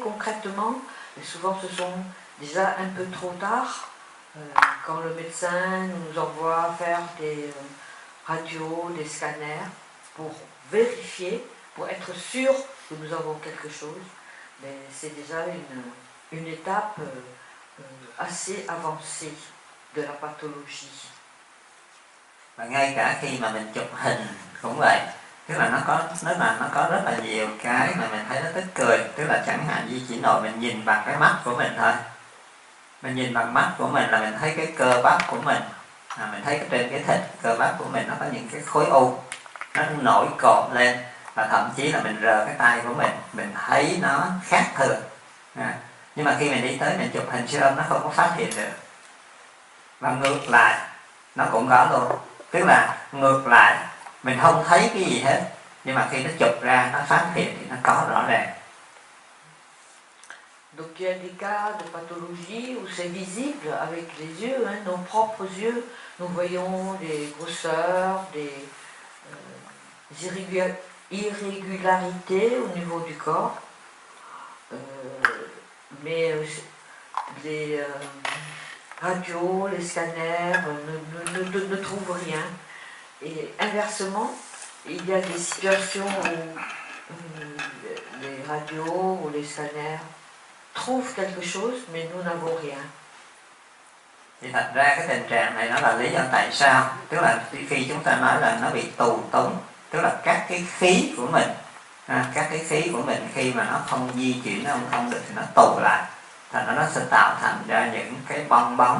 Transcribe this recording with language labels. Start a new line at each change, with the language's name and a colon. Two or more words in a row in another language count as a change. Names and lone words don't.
French: concrètement, et souvent ce sont déjà un peu trop tard, quand le médecin nous envoie faire des radios, des scanners, pour vérifier, pour être sûr que nous avons quelque chose, mais c'est déjà une étape assez avancée de la pathologie.
Vietnamese: Và ngay cả khi mà mình chụp hình cũng vậy, tức là nó có rất là nhiều cái mà mình thấy nó tức cười. Tức là chẳng hạn như chỉ nội mình nhìn bằng cái mắt của mình thôi, mình nhìn bằng mắt của mình là mình thấy cái cơ bắp của mình, mình thấy trên cái thịt cơ bắp của mình nó có những cái khối u, nó nổi cộm lên, và thậm chí là mình rờ cái tay của mình thấy nó khác thường. Nhưng mà khi mình đi tới mình chụp hình siêu âm nó không có phát hiện được. Và ngược lại nó cũng có luôn, tức là ngược lại mình không thấy cái gì hết, nhưng mà khi nó chụp ra nó phát hiện thì nó có rõ ràng.
French: Donc il y a des cas de pathologie où c'est visible avec les yeux, nos propres yeux, nous voyons des grosseurs, des irrégularités au niveau du corps, mais les radios, les scanners ne trouvent rien. Et inversement, il y a des situations où les radios ou les scanners trouvent quelque chose, mais nous n'avons rien.
Vietnamese: Thì thật ra cái tình trạng này nó là lý do tại sao, tức là khi chúng ta nói là nó bị tù túng, tức là các cái khí của mình, khi mà nó không di chuyển, nó không được thì nó tụ lại, thành ra nó sẽ tạo thành ra những cái bong bóng.